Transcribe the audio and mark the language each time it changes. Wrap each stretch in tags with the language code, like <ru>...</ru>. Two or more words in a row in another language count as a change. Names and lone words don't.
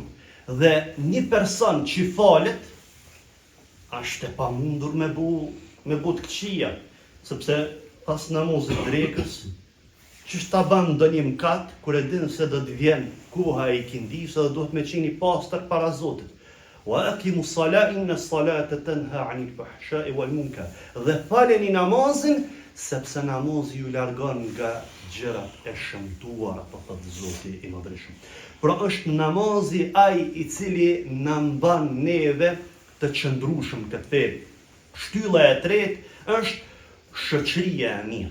<sq>Dhe një person që falet, është e pamundur me bu të këqia, sepse pas namazit drekës, që ta ban do një mkat, kur e din se do të vjen koha e ikindis, edhe duhet me qeni pastër para Zotit.</sq> <ar>وأقيموا الصلاة إن الصلاة تنهى عن الفحشاء والمنكر.</ar> <sq>Dhe faleni namazin, sepse namazi ju largon nga gjërat e shëmtuara, po thot Zoti i Madhreshëm. Pra është namazi ai i cili na mban neve të qëndrueshëm këtë fe. Shtylla e tretë është shoqëria e mirë.</sq>